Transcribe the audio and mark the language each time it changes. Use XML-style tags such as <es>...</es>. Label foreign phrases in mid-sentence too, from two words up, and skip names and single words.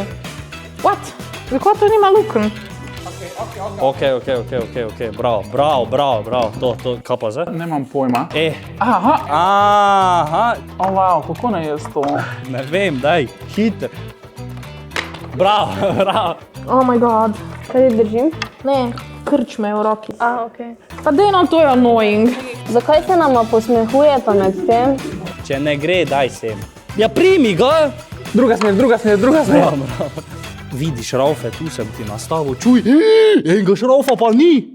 <sl>What? Zakaj to nima lukn? Ok, bravo. To, kaj pa zdaj? Nemam pojma. Aha.</sl> <en>Oh, wow,</en> <sl>kako ne jaz to? Ne vem, daj, hiter. Bravo.</sl> <en>Oh my god.</en> <sl>Kaj ti držim? Ne, krč me v roki. Okej. Pa dejno, to je annoying. Zakaj se nama posmehujeta med tem? Če ne gre, daj sem. Ja, primi ga! Druga smer. Bravo. Vidiš šraufe, tu sem ti nastavil, čuj, enega šraufa pa ni.</sl>